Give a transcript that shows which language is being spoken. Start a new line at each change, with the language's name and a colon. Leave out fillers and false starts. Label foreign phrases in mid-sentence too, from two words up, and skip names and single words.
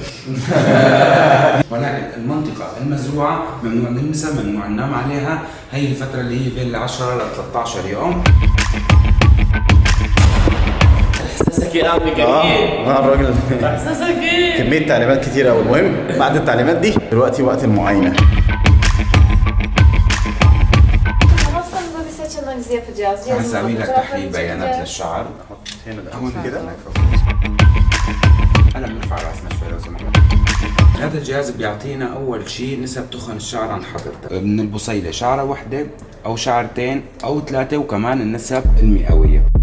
Arabic: ولكن المنطقة المزروعة ممنوع نلمسها، ممنوع ننام عليها. هي الفترة اللي هي بين 10 ل 13 يوم. احساسك ايه يا عم كريم؟ الراجل احساسك ايه؟ كمية تعليمات كتير أوي. المهم بعد التعليمات دي دلوقتي وقت المعاينة.
Turkish: Hastamızda bir saç analizi yapacağız.
Arabic: هنسوي لك تحليل بيانات للشعر. هنا هون كده. هلا بنرفع راسنا شوي لو سمحت. هذا الجهاز بيعطينا أول شيء نسب تخن الشعر عند حضرتك. من البصيلة شعرة واحدة أو شعرتين أو 3، وكمان النسب المئوية.